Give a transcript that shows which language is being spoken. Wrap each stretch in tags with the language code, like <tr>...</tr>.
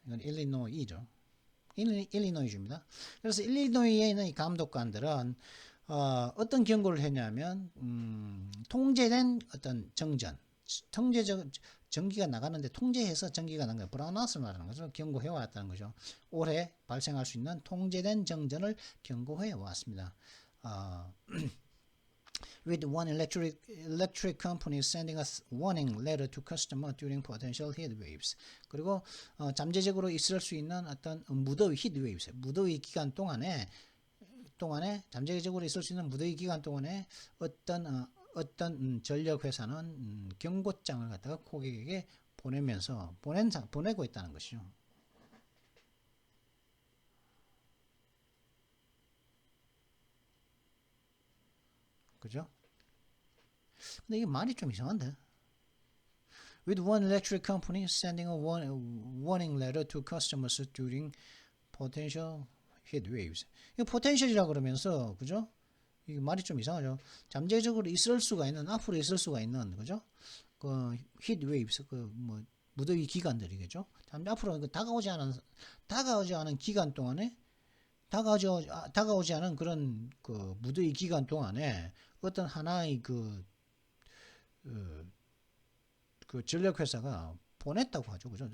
<ko>이건 일리노이죠. 일리노이주입니다. 그래서 일리노이에 있는 이 감독관들은 어떤 경고를 했냐면 통제된 어떤 정전, 통제적 전기가 나가는데 통제해서 전기가 나간 거예요. 브라운아웃을 말하는 거죠. 경고해 왔다는 거죠. 올해 발생할 수 있는 통제된 정전을 경고해 왔습니다.</ko> <en>With one electric company sending a warning letter to customer during potential heat waves.</en> <ko>그리고 잠재적으로 있을 수 있는 어떤 무더위</ko> <en>heat waves,</en> <ko>무더위 기간 동안에 잠재적으로 있을 수 있는 무더위 기간 동안에 어떤 전력 회사는 경고장을 갖다가 고객에게 보내고 있다는 것이죠. 그죠? 근데 이게 말이 좀 이상한데.</ko> <en>With one electric company sending a warning letter to customers during potential heat waves.</en> <ko>이거 potential이라 그러면서 그죠? 이게 말이 좀 이상하죠. 잠재적으로 있을 수가 있는 앞으로 있을 수가 있는 그죠? 그</ko> <en>heat waves</en> <ko>그 뭐 무더위 기간들이겠죠. 앞으로 다가오지 않은 기간 동안에 다가오지 않은 그런 그 무더위 기간 동안에 어떤 하나의 그 전력 회사가 보냈다고 하죠. 그죠?</ko>